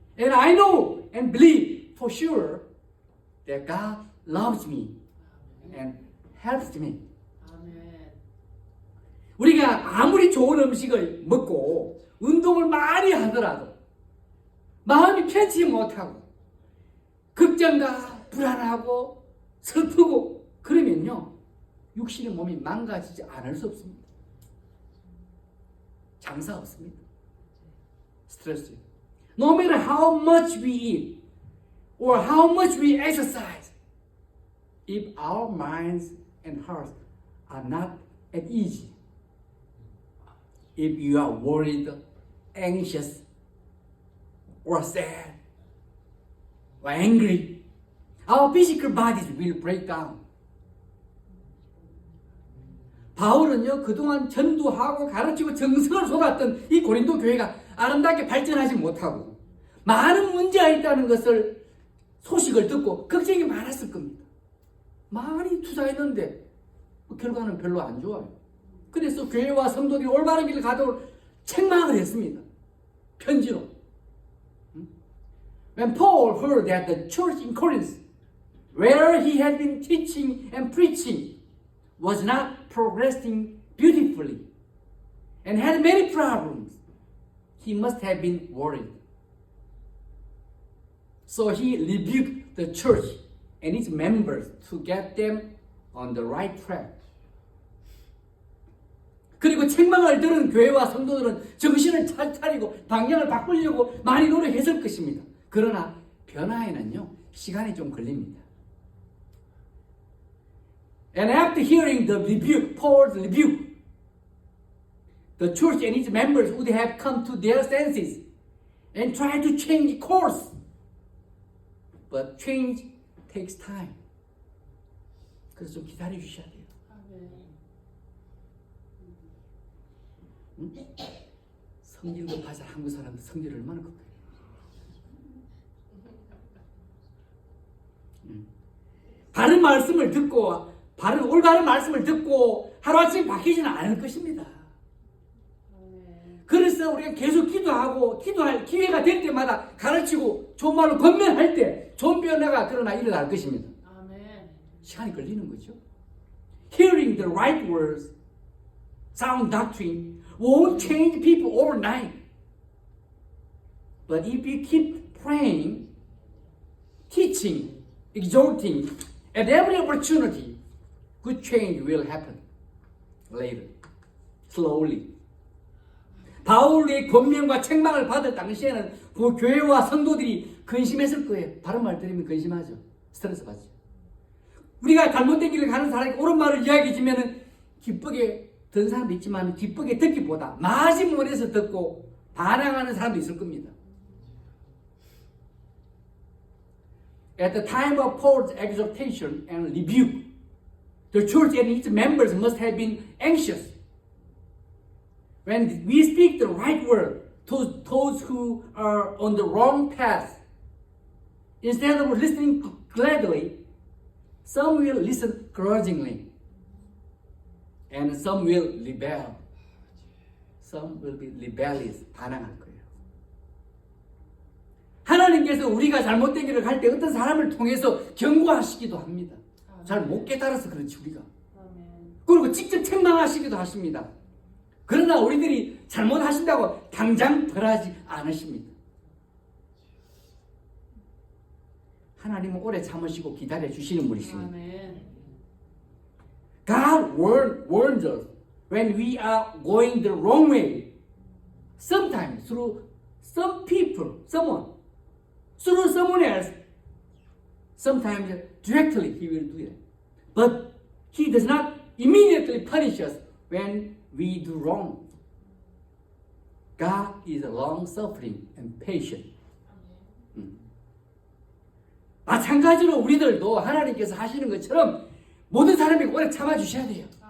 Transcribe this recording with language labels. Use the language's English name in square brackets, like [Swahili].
[English] And I know and believe for sure that God loves me and helps me. [Korean] 아멘. 우리가 아무리 좋은 음식을 먹고 운동을 많이 하더라도 마음이 편치 못하고 걱정과 불안하고 슬프고 그러면요 육신의 몸이 망가지지 않을 수 없습니다. 장사 없습니다. 스트레스. [English] No matter how much we eat or how much we exercise, if our minds and hearts are not at ease, if you are worried, anxious, or sad, or angry, our physical bodies will break down. [Korean] 바울은요 그동안 전도하고 가르치고 정성을 쏟았던 이 고린도 교회가 아름답게 발전하지 못하고 많은 문제가 있다는 것을 소식을 듣고 걱정이 많았을 겁니다. 많이 투자했는데 결과는 별로 안 좋아요. 그래서 교회와 성도들이 올바른 길을 가도록 책망을 했습니다. 편지로. [English] When Paul heard that the church in Corinth, where he had been teaching and preaching, was not progressing beautifully and had many problems, he must have been worried. So he rebuked the church and its members to get them on the right track. [Korean] 그리고 책망을 들은 교회와 성도들은 정신을 차리고 방향을 바꾸려고 많이 노력했을 것입니다. 그러나 변화에는요, 시간이 좀 걸립니다. [English] And after hearing the rebuke, Paul's rebuke, the church and its members would have come to their senses and tried to change course. But change takes time. [Korean] 그래서 좀 기다려 주셔야 돼요. 응? 성질 급하자 한국 사람들 성질 얼마나 급해요. 바른 말씀을 듣고 올바른 말씀을 듣고 하루아침에 바뀌지는 않을 것입니다. 그래서 우리가 계속 기도할 기회가 될 때마다 가르치고 좋은 말로 권면할 때 좋은 변화가 그러나 일어날 것입니다. 시간이 걸리는 거죠. [English] Hearing the right words, sound doctrine won't change people overnight. But if you keep praying, teaching, exhorting at every opportunity, good change will happen later, slowly. [Korean] 바울의 권면과 책망을 받을 당시에는 그 교회와 성도들이 근심했을 거예요. 바른 말 들으면 근심하죠. 스트레스 받죠. 우리가 잘못된 길을 가는 사람이 옳은 말을 이야기해주면 기쁘게 듣는 사람도 있지만 기쁘게 듣기보다 마지못해서 듣고 반항하는 사람도 있을 겁니다. [English] At the time of Paul's exhortation and rebuke, the church and its members must have been anxious. When we speak the right word to those who are on the wrong path, instead of listening gladly, some will listen grudgingly, and some will rebel. Some will be rebellious, [Korean] 반항할 거예요. 하나님께서 우리가 잘못된 길을 갈 때 어떤 사람을 통해서 경고하시기도 합니다. 잘 못 깨달아서 그렇지 우리가. 그리고 직접 책망하시기도 하십니다. 그러나 우리들이 잘못하신다고 당장 벌하지 않으십니다. 하나님은 오래 참으시고 기다려 주시는 분이십니다. [English] God warns us when we are going the wrong way. Sometimes through some people, through someone else. Sometimes directly he will do it. But he does not immediately punish us when we do wrong. God is long-suffering and patient. [Korean] 마찬가지로 우리들도 하나님께서 하시는 것처럼 모든 사람이 오래 참아주셔야 돼요.